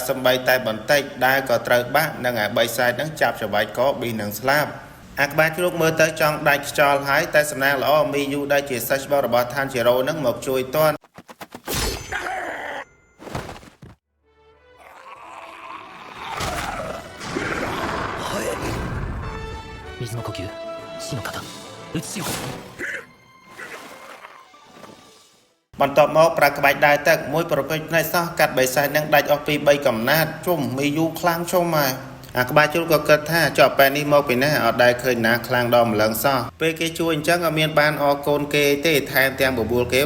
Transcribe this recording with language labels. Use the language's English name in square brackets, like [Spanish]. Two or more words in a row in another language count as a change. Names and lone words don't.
[Khmer] សំបីតែបន្តិចដែលក៏ត្រូវបាក់នឹងអាបិសាចហ្នឹងចាប់ច្របាច់កប៊ីនឹងស្លាប់អាក្បាជ្រូកមើលទៅចង់ដាច់ខ្យល់ហើយតែសំណាងល្អមីយូដែលជាសិស្សច្បងរបស់ឋានជីរ៉ូនឹងមកជួយទាន់ [Japanese] 水の呼吸死の型打ち潮 [Khmer] បន្ទាប់មកប្រាក់ក្បាច់ដើរទឹកមួយប្រភេទផ្នែកសោះកាត់បិសាចនឹងដាច់អស់ពី3កំណាត់ជុំមីយូខ្លាំងជុំហើយអាក្បាជ្រូកក៏គិតថាចប់ពេលនេះមកពីណាអត់ដែលឃើញណាខ្លាំងដល់ម្លឹងសោះពេលគេជួយអញ្ចឹងអត់មានបានអរកូនគេទេថែមទាំងបបួលគេ